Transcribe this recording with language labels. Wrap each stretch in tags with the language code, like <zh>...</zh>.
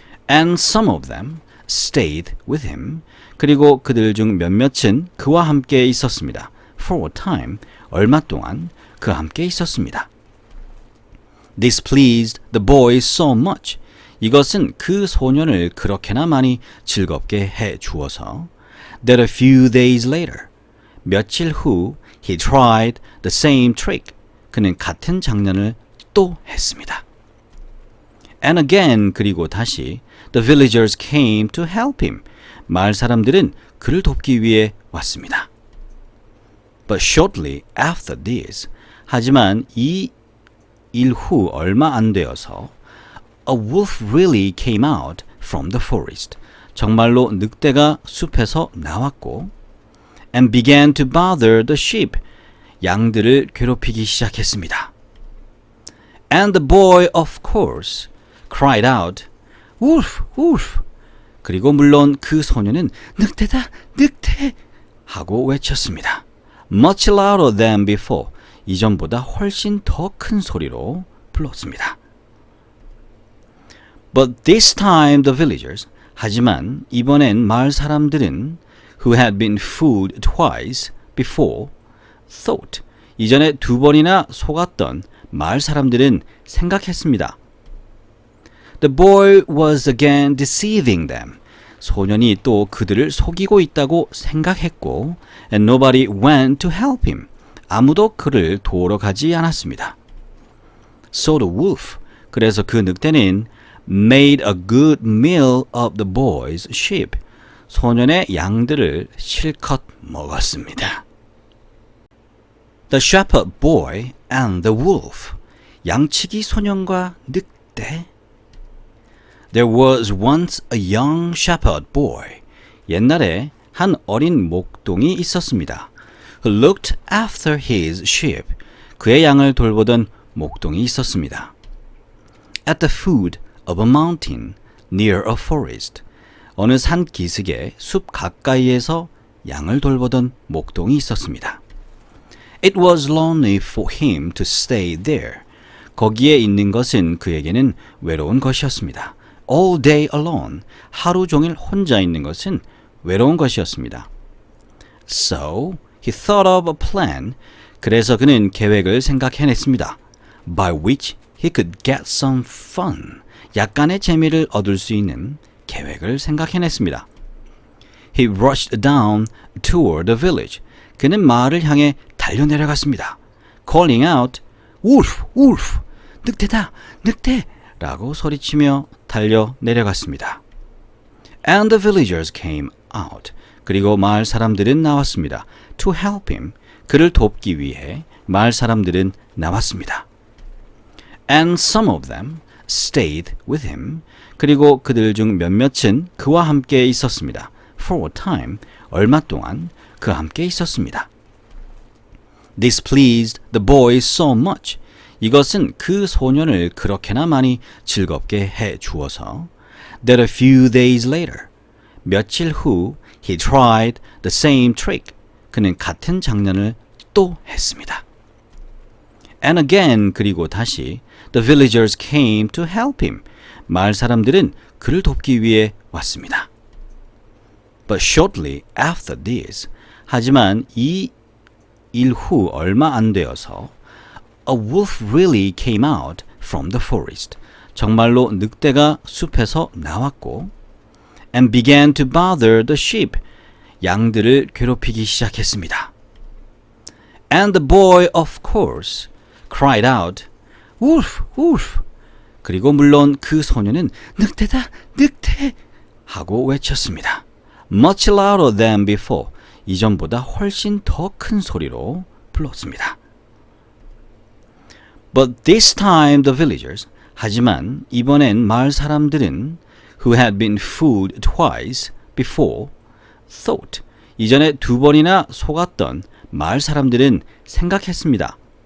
<en>And some of them stayed with him.</en> <ko>그리고 그들 중 몇몇은 그와 함께 있었습니다.</ko> <en>For a time,</en> <ko>얼마 동안 그와 함께 있었습니다.</ko> <en>This pleased the boy so much.</en> <ko>이것은 그 소년을 그렇게나 많이 즐겁게 해 주어서</ko> <en>that a few days later,</en> <ko>며칠 후</ko> <en>he tried the same trick.</en> <ko>그는 같은 장난을 또 했습니다.</ko> <en>And again,</en> <ko>그리고 다시</ko> <en>the villagers came to help him.</en> <ko>마을 사람들은 그를 돕기 위해 왔습니다.</ko> <en>But shortly after this,</en> <ko>하지만 이 일 후 얼마 안 되어서</ko> <en>a wolf really came out from the forest.</en> <ko>정말로 늑대가 숲에서 나왔고</ko> <en>and began to bother the sheep.</en> <ko>양들을 괴롭히기 시작했습니다.</ko> <en>And the boy, of course, cried out, Wolf, wolf!</en> <ko>그리고 물론 그 소년은 늑대다, 늑대! 하고 외쳤습니다.</ko> <en>Much louder than before.</en> <ko>이전보다 훨씬 더 큰 소리로 불렀습니다.</ko> <en>But this time the villagers,</en> <ko>하지만 이번엔 마을 사람들은</ko> <en>who had been fooled twice before, thought,</en> <ko>이전에 두 번이나 속았던 마을 사람들은 생각했습니다.</ko> <en>The boy was again deceiving them.</en> <ko>소년이 또 그들을 속이고 있다고 생각했고</ko> <en>and nobody went to help him.</en> <ko>아무도 그를 도우러 가지 않았습니다.</ko> <en>So the wolf,</en> <ko>그래서 그 늑대는</ko> <en>made a good meal of the boy's sheep.</en> <ko>소년의 양들을 실컷 먹었습니다.</ko> <en>The shepherd boy and the wolf.</en> <ko>양치기 소년과 늑대.</ko> <en>There was once a young shepherd boy.</en> <ko>옛날에 한 어린 목동이 있었습니다.</ko> <en>Who looked after his sheep.</en> <ko>그의 양을 돌보던 목동이 있었습니다.</ko> <en>At the foot of a mountain near a forest.</en> <ko>어느 산 기슭의 숲 가까이에서 양을 돌보던 목동이 있었습니다.</ko> <en>It was lonely for him to stay there.</en> <ko>거기에 있는 것은 그에게는 외로운 것이었습니다.</ko> <en>All day alone.</en> <ko>하루 종일 혼자 있는 것은 외로운 것이었습니다.</ko> <en>So he thought of a plan.</en> <ko>그래서 그는 계획을 생각해냈습니다.</ko> <en>By which he could get some fun.</en> <ko>약간의 재미를 얻을 수 있는 계획을 생각해냈습니다.</ko> <en>He rushed down toward the village.</en> <ko>그는 마을을 향해 달려내려갔습니다.</ko> <en>Calling out, Wolf, wolf!</en> <ko>늑대다, 늑대! 라고 소리치며 달려내려갔습니다.</ko> <en>And the villagers came out.</en> <ko>그리고 마을 사람들은 나왔습니다.</ko> <en>To help him.</en> <ko>그를 돕기 위해 마을 사람들은 나왔습니다.</ko> <en>And some of them stayed with him.</en> <ko>그리고 그들 중 몇몇은 그와 함께 있었습니다.</ko> <en>For a time,</en> <ko>얼마 동안 그와 함께 있었습니다.</ko> <en>This pleased the boy so much.</en> <ko>이것은 그 소년을 그렇게나 많이 즐겁게 해 주어서</ko> <en>that a few days later,</en> <ko>며칠 후</ko> <en>he tried the same trick.</en> <ko>그는 같은 장난을 또 했습니다.</ko> <en>And again,</en> <ko>그리고 다시</ko> <en>the villagers came to help him.</en> <ko>마을 사람들은 그를 돕기 위해 왔습니다.</ko> <en>But shortly after this,</en> <ko>하지만 이 일 후 얼마 안 되어서</ko> <en>a wolf really came out from the forest.</en> <ko>정말로 늑대가 숲에서 나왔고</ko> <en>and began to bother the sheep.</en> <ko>양들을 괴롭히기 시작했습니다.</ko> <en>And the boy, of course, cried out, wolf, wolf.</en> <ko>그리고 물론 그 소년은 늑대다, 늑대! 하고 외쳤습니다.</ko> <en>Much louder than before.</en> <ko>이전보다 훨씬 더 큰 소리로 불렀습니다.</ko> <en>But this time the villagers,</en> <ko>하지만 이번엔 마을 사람들은</ko> <en>who had been fooled twice before thought,</en> <ko>이전에 두 번이나 속았던 마을 사람들은 생각했습니다.</ko>